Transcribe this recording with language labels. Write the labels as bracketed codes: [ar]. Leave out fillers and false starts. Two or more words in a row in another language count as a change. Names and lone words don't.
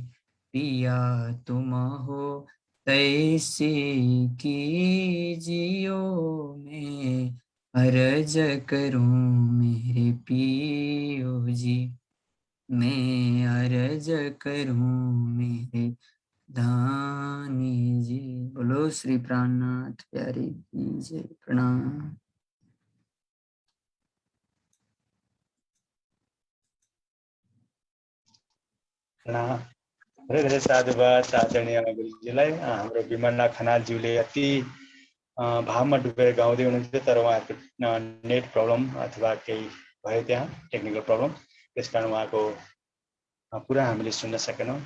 [hi] पिया तुम हो तैसे कीजियो मैं अर्ज करूं मेरे पियो जी। मैं अर्ज करूं मेरे दानी जी। बोलो श्री प्राणनाथ प्यारे की जय। प्रणाम। [ne] धेरै धेरै साधुवाद आदरणीय गुरुजीलाई। हाम्रो विमला खनालज्यूले अति भावमा डुबेर गाउँदै हुनुहुन्थ्यो, तर उहाँहरूको [en] net problem [ne] अथवा केही भयो त्यहाँ [en] technical problem, [ne] त्यस कारण उहाँको पुरा हामीले सुन्न सकेनौँ।